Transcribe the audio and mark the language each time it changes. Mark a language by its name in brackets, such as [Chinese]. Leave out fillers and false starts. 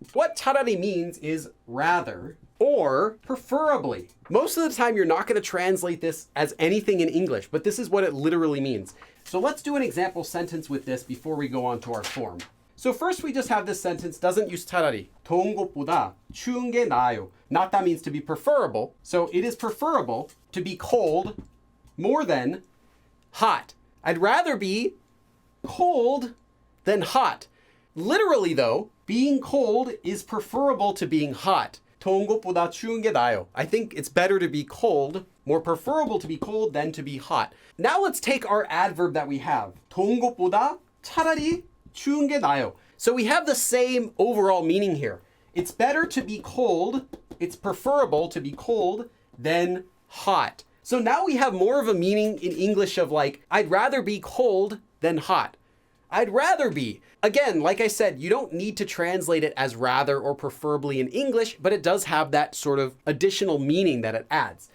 [English] What 차라리 means is rather or preferably. Most of the time you're not going to translate this as anything in English, but this is what it literally means. So let's do an example sentence with this before we go on to our form. So first we just have this sentence, doesn't use 차라리. [Korean] 더운 것보다 추운 게 나아요. [English] Nat다 means to be preferable. So it is preferable to be cold more than hot. I'd rather be cold than hot. Literally though, being cold is preferable to being hot. [Korean] 더운 것보다 추운 게 나아요. [English] I think it's better to be cold, more preferable to be cold than to be hot. Now let's take our adverb that we have. [Korean] 더운 것보다 차라리 추운 게 나아요. [English] So we have the same overall meaning here. It's better to be cold, it's preferable to be cold than hot. So now we have more of a meaning in English of like, I'd rather be cold than hot. I'd rather be. Again, like I said, you don't need to translate it as rather or preferably in English, but it does have that sort of additional meaning that it adds.